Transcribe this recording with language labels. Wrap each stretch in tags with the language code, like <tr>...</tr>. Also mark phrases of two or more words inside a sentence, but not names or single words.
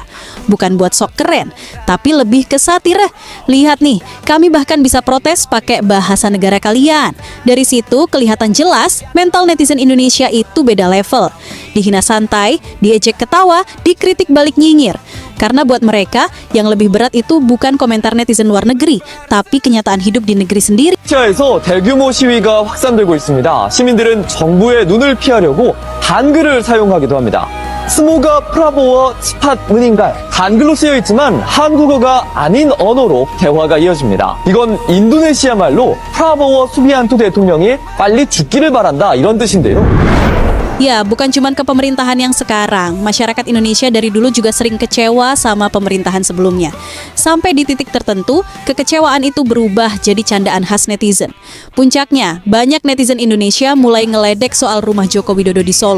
<id>Bukan buat sok keren, tapi lebih ke satir. Lihat nih, kami bahkan bisa protes pakai bahasa negara kalian. Dari situ kelihatan jelas mental netizen Indonesia itu beda level. Dihina santai, diejek ketawa, dikritik balik nyinyir. Karena buat mereka, yang lebih berat itu bukan komentar netizen luar negeri, tapi kenyataan hidup di negeri sendiri.</id> <ko>러시아에서 대규모 시위가 확산되고 있습니다. 시민들은 정부의 눈을 피하려고 한글을 사용하기도 합니다.</ko> <id>semoga Prabowo cepat meninggal</id> <ko>한글로 쓰여 있지만 한국어가 아닌 언어로 대화가 이어집니다. 이건 인도네시아 말로 프라보워 수비안토 대통령이 빨리 죽기를 바란다 이런 뜻인데요.</ko> <id>Ya, bukan cuma ke pemerintahan yang sekarang. Masyarakat Indonesia dari dulu juga sering kecewa sama pemerintahan sebelumnya. Sampai di titik tertentu, kekecewaan itu berubah jadi candaan khas netizen. Puncaknya, banyak netizen Indonesia mulai ngeledek soal rumah Joko Widodo di Solo.</id>